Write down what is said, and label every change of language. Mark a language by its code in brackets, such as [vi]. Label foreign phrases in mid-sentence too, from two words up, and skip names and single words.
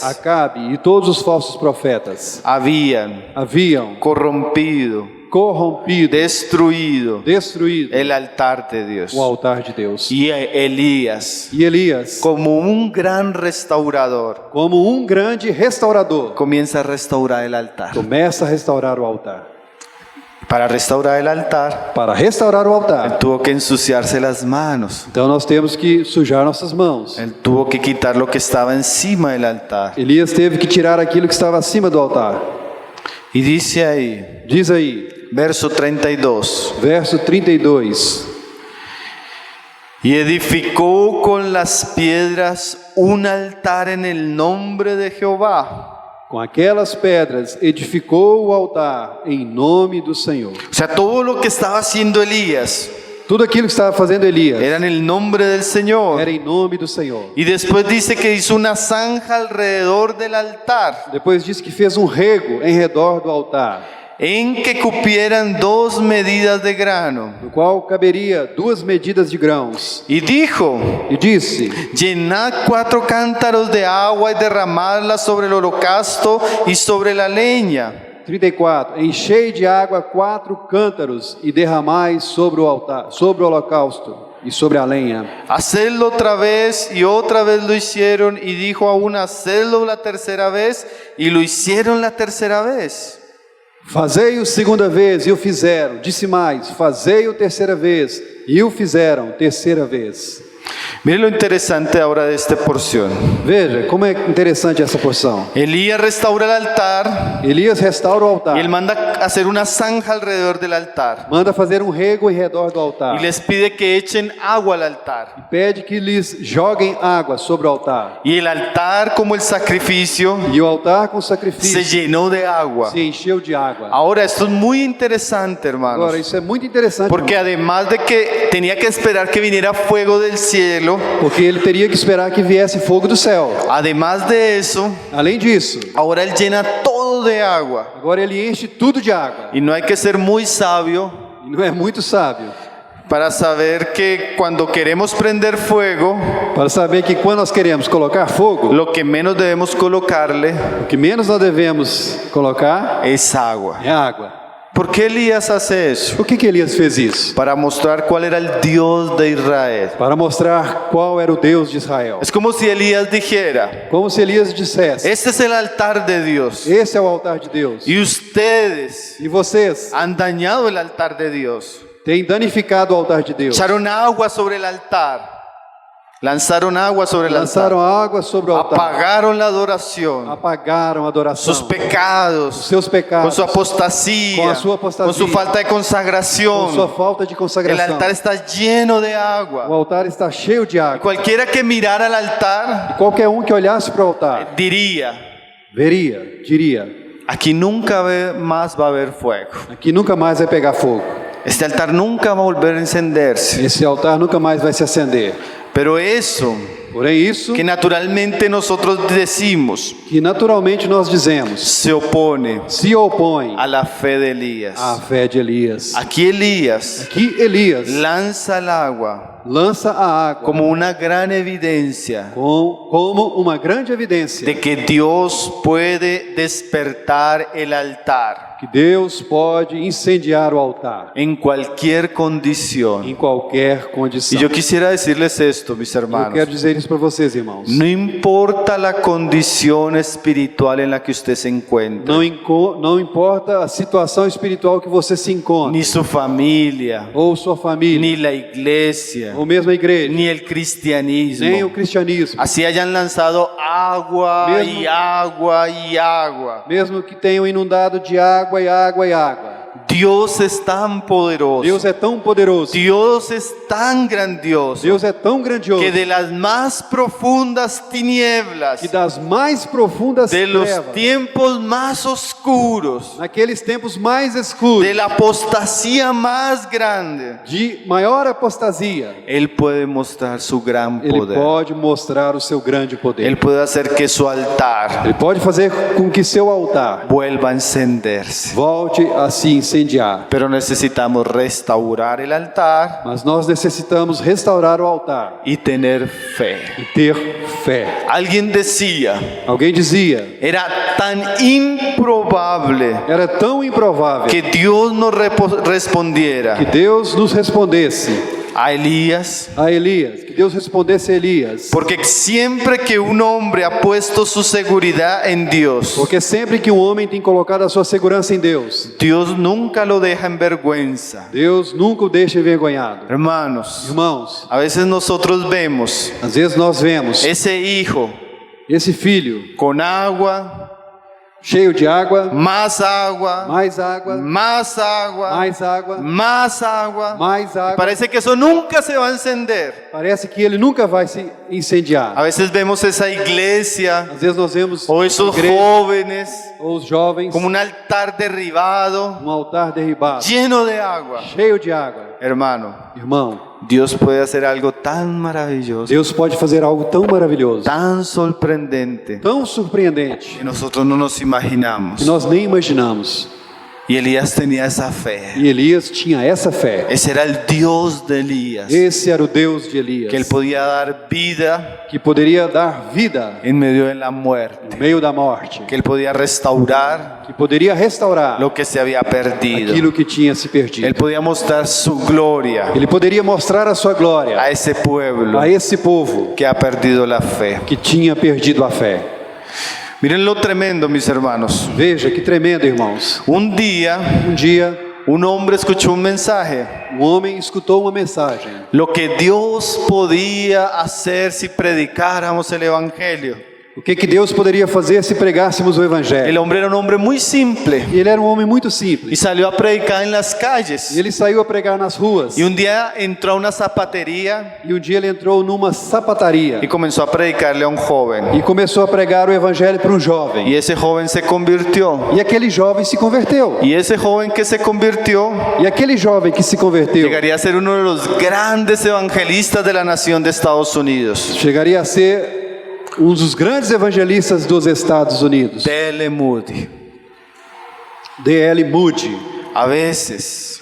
[pt] Acabe e todos os falsos profetas [es] habían [pt] haviam [es] corrompido, [pt] corrompido, [es] destruido [pt] destruído [es] el altar de Dios. [pt] o altar de Deus. [es] Y Elías, [pt] E Elias, [es] como un gran restaurador, [pt] como um grande restaurador, [es] comienza a restaurar el altar. [pt] começa a restaurar o altar. [es] Para restaurar el altar, [pt] Para restaurar o altar, [es] tuvo que ensuciarse las manos. [pt] então nós temos que sujar nossas mãos. [es] Él tuvo que quitar lo que estaba encima del altar. [pt] Elias teve que tirar aquilo que estava acima do altar. [es] Y dice ahí, [pt] Diz aí, [es] verso 32. [pt] verso 32. [es] Y edificó con las piedras un altar en el nombre de Jehová. [pt] Com aquelas pedras edificou o altar em nome do Senhor. [es] O sea, todo lo que estaba haciendo Elías [pt] Tudo aquilo que estava fazendo Elias [es] era en el nombre del Señor. [pt] era em nome do Senhor. [es] Y después dice que hizo una zanja alrededor del altar, [pt] Depois diz que fez um rego em redor do altar, [es] en que cupieran 2 medidas de grano. [pt] no qual caberia 2 medidas de grãos. [es] Y dijo, [pt] E disse: [es] llenad 4 cántaros de agua y derramadla sobre el holocausto y sobre la leña. 34. [pt] Enchei de água 4 cântaros e derramai sobre o altar, sobre o holocausto e sobre a lenha. [es] Hacedlo otra vez, y otra vez lo hicieron, y dijo aún, hacedlo la tercera vez, y lo hicieron la tercera vez. [pt] Fazei-o segunda vez, e o fizeram. Disse mais: fazei-o terceira vez, e o fizeram terceira vez. [es] Miren lo interesante ahora de esta porción. [pt] Veja como é interessante essa porção. [es] Elías restaura el altar [pt] Elias restaura o altar. [es] y él manda hacer una zanja alrededor del altar. [pt] Manda fazer um rego em redor do altar. [es] Y les pide que echen agua al altar. [pt] Pede que lhes joguem água sobre o altar. [es] Y el altar, como el sacrificio, [pt] E o altar com se sacrifício [es] llenó de agua. [pt] se encheu de água. [es] Ahora, esto es muy interesante, hermanos. [pt] Agora, isso é muito interessante, [es] Porque además de que tenía que esperar que viniera fuego del cielo, [pt] porque ele teria que esperar que viesse fogo do céu. [es] además de eso, [pt] Além disso, [es] ahora él llena todo de agua. [pt] agora ele enche tudo de água. [es] Y no hay que ser muy sabio [pt] E não é muito sábio [es] para saber que cuando queremos prender fuego, [pt] para saber que quando nós queremos colocar fogo, [es] lo que menos debemos colocarle [pt] o que menos nós devemos colocar [es] es agua. [pt] é água. [es] ¿Por qué Elías hace eso? [pt] Por que Elias fez isso? [es] Para mostrar cuál era el Dios de Israel. [pt] Para mostrar qual era o Deus de Israel. [es] Es como si Elías dijera, [pt] Como se Elias dissesse: [es] este es el altar de Dios. [pt] esse é o altar de Deus. [es] Y ustedes [pt] E vocês [es] han dañado el altar de Dios. [pt] têm danificado o altar de Deus. [es] Echaron agua sobre el altar. Lanzaron agua sobre el [pt] Lançaram altar. água sobre o altar. [es] Apagaron la adoración. [pt] Apagaram a adoração. [es] Sus pecados. [pt] Seus [es] Con [pt] pecados. [es] su apostasía. Con su apostasía. Con su falta de [pt] Com sua [es] consagración. [pt] falta de [es] El [pt] consagração. [es] altar está lleno de [pt] O [es] agua. [pt] altar está cheio de água. [es] Cualquiera que mirara al altar [pt] Qualquer um que olhasse para o altar [es] diría, [pt] diria: [es] aquí nunca más va a haber fuego. [pt] aqui nunca mais vai pegar fogo. [es] Este altar nunca va a volver a encenderse. [pt] Esse altar nunca mais vai se acender. [es] Pero eso [pt] Porém, isso [es] que naturalmente nosotros decimos [pt] que naturalmente nós dizemos [es] se opone [pt] se opõe [es] a la fe de Elías. [pt] à fé de Elias. [es] Aquí Elías [pt] Aqui Elias [es] lanza el agua [pt] lança a água [es] como una gran evidencia [pt] como uma grande evidência [es] de que Dios puede despertar el altar [pt] que Deus pode incendiar o altar [es] en cualquier condición. [pt] em qualquer [es] Y [pt] condição. [es] yo quisiera decirles esto, mis [pt] Eu quero [es] hermanos. [pt] dizer isso para vocês, irmãos. [es] No importa la condición espiritual en la que usted se encuentra, [pt] Não importa a situação espiritual que você se encontra, [es] ni su familia, [pt] ou sua família, [es] ni la iglesia, [pt] ou mesmo a igreja, [es] ni el [pt] nem o cristianismo, cristianismo, [es] así hayan lanzado agua [pt] Mesmo- [es] y agua y agua. [pt] mesmo que tenham inundado de água e água e água. [es] Dios es tan poderoso, [pt] Deus é tão poderoso, [es] Dios es tan grandioso, [pt] Deus é tão grandioso, [es] que de las más profundas tinieblas, [pt] que das mais profundas [es] de los [pt] trevas, [es] tiempos más oscuros, [pt] naqueles tempos mais escuros, [es] de la apostasía más grande, [pt] de maior apostasia, [es] Él puede mostrar su gran [pt] Ele poder. pode mostrar o seu grande poder. [es] Él puede hacer que su altar [pt] Ele pode fazer com que seu altar [es] vuelva a encenderse. [pt] volte a se incendiar. [es] Pero necesitamos restaurar el altar [pt] Mas nós necessitamos restaurar o altar [es] y tener fe. [pt] e ter fé. [es] Alguien decía, [pt] Alguém dizia, [es] era tan improbable [pt] era tão improvável [es] que Dios nos respondiera [pt] que Deus nos respondesse [es] a Elías, [pt] a Elias, que Deus respondesse a Elias. [es] porque siempre que un hombre ha puesto su seguridad en Dios, [pt] Porque sempre que um homem tem colocado a sua segurança em Deus, [es] Dios nunca lo deja en vergüenza. [pt] Deus nunca o deixa envergonhado. [es] Hermanos, [pt] Irmãos, [es] a veces nosotros vemos [pt] às vezes nós vemos [es] ese hijo [pt] esse filho [es] con agua, [pt] cheio de água, [es] más agua, [pt] mais água, [es] más agua, [pt] mais água, [es] más agua. [pt] mais água. [es] Parece que eso nunca se va a encender. [pt] Parece que ele nunca vai se incendiar. [es] A veces vemos esa iglesia [pt] Às vezes nós vemos [es] o esos [pt] igreja, [es] jóvenes [pt] ou os jovens, [es] como un altar derribado, [pt] um altar derribado, [es] lleno de agua. [pt] cheio de água. [es] Hermano, [pt] Irmão, [es] Dios puede hacer algo tan maravilloso, [pt] Deus pode fazer algo tão maravilhoso, [es] tan sorprendente, [pt] tão surpreendente, [es] que nosotros no nos imaginamos. [pt] que nós nem imaginamos. [es] Y Elías tenía esa fe. [pt] E Elias tinha essa fé. [es] Ese era el Dios de Elías, [pt] Esse era o Deus de Elias, [es] que él podía dar vida [pt] que poderia dar vida [es] en medio de la muerte, [pt] no meio da morte, [es] que él podía restaurar [pt] que poderia restaurar [es] lo que se había perdido. [pt] aquilo que tinha se perdido. [es] Él podía mostrar su gloria [pt] Ele poderia mostrar a sua glória [es] a ese pueblo [pt] a esse povo [es] que ha perdido la fe. [pt] que tinha perdido a fé. [es] Miren lo tremendo, mis hermanos. [pt] Veja que tremendo, irmãos. [es] Un día, [pt] Um dia, [es] Un hombre escuchó un mensaje. [pt] Um homem escutou uma mensagem. [es] Lo que Dios podía hacer si predicáramos el Evangelio. [pt] O que Deus poderia fazer se pregássemos o [es] El [pt] Evangelho? [es] hombre era un hombre muy simple [pt] Ele era um homem muito [es] y [pt] simples. [es] salió a predicar en las calles. [pt] E ele saiu a pregar nas ruas. [es] Y un día entró a una zapatería [pt] E um dia ele entrou numa sapataria [es] y comenzó a predicarle a un joven. [pt] e começou a pregar o Evangelho para um jovem. [es] Y ese joven se convirtió. [pt] E aquele jovem se converteu. [es] Y ese joven que se convirtió [pt] E aquele jovem que se converteu [es] llegaría a ser uno de los grandes evangelistas de la nación de Estados Unidos. [pt] chegaria a ser um dos grandes evangelistas dos Estados Unidos. D.L. Moody. D.L. Moody. [es] A veces,